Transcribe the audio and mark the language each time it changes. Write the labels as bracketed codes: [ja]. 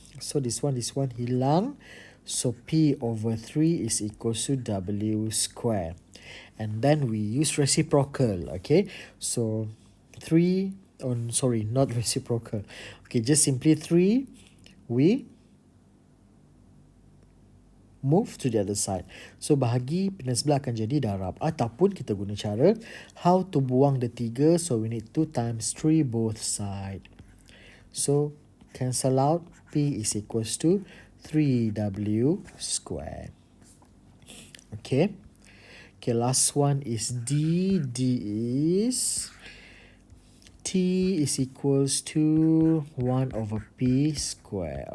[en] So this one [ms] hilang, [en] so P over 3 is equals to W square. And then we use reciprocal. Okay, so 3, sorry, not reciprocal. Okay, just simply 3, we move to the other side. [ms] So bahagi pindah sebelah akan jadi darab. Ataupun kita guna cara [en] how to [ms] buang the 3. [en] So we need 2 times 3 both side. So cancel out, P is equals to 3W square. Okay. Okay, last one is D. D is T is equals to 1 over P square.